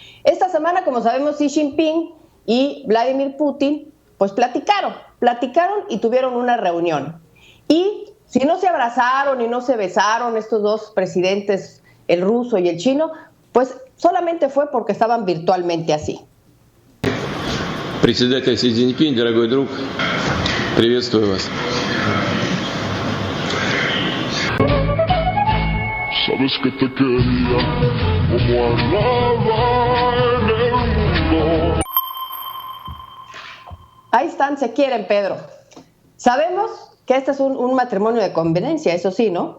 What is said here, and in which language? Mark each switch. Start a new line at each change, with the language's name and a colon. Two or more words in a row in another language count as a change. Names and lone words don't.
Spanish: Esta semana, como sabemos, Xi Jinping y Vladimir Putin pues platicaron y tuvieron una reunión. Y si no se abrazaron y no se besaron estos dos presidentes, el ruso y el chino, pues solamente fue porque estaban virtualmente así.
Russian: Председатель Си Цзиньпинь, дорогой друг, приветствую вас.
Spanish: Sabes que te quería como a nada en el mundo. Ahí están, se quieren, Pedro. Sabemos que este es un matrimonio de conveniencia, eso sí, ¿no?